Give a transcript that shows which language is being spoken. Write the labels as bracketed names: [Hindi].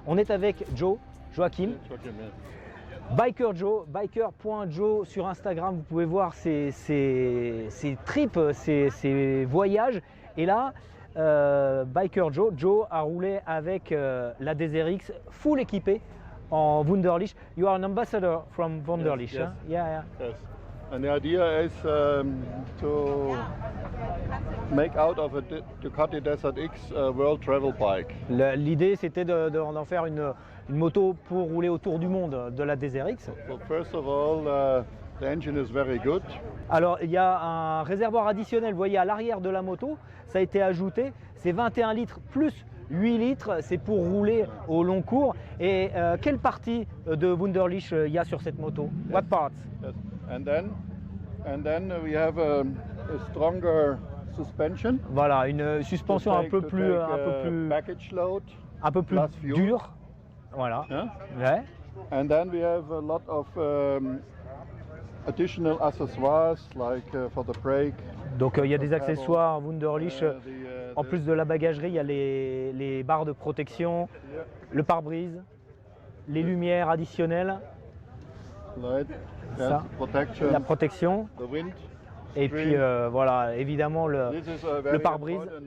[French] On est avec Joachim. Biker Joe, biker.joe sur Instagram, vous pouvez voir ses trips, ses voyages. Et là, Biker Joe a roulé avec la DSRX full équipée en Wunderlich. [English] You are an ambassador from Wunderlich, Yes, huh? Yeah. Yes. And the idea is to make out of a Ducati Desert X a world travel bike. [French] L'idée, c'était d'en faire une moto pour rouler autour du monde de la Desert X. [English] So first of all, the engine is very good. [French] Alors, il y a un réservoir additionnel, vous voyez, à l'arrière de la moto, ça a été ajouté, c'est 21 litres plus 8 litres, c'est pour rouler au long cours. Et quelle partie de Wunderlich il y a sur cette moto? [English] Yes. What parts? Yes. And then we have a stronger suspension. [French] Voilà, une suspension un peu plus [English] package load, [French] dure. Voilà. [English] Yeah? [French] Ouais. [English] And then we have a lot of additional accessoires like for the brake. [French] Donc il y a des accessoires Wunderlich. En plus de la bagagerie, il y a les barres de protection, le pare-brise, les lumières additionnelles, ça, la protection, et puis voilà, évidemment le pare-brise.